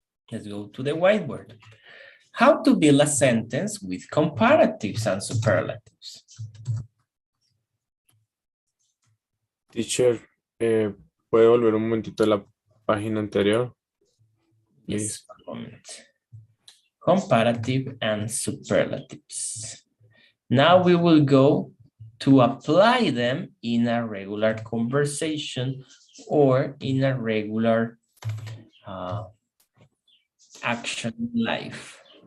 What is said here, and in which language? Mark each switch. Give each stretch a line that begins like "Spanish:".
English: Let's go to the whiteboard. How to build a sentence with comparatives and superlatives.
Spanish: Teacher, ¿puede volver un momentito a la página anterior?
English: Yes, one moment. Comparative and superlatives. Now we will go to apply them in a regular conversation or in a regular action in life.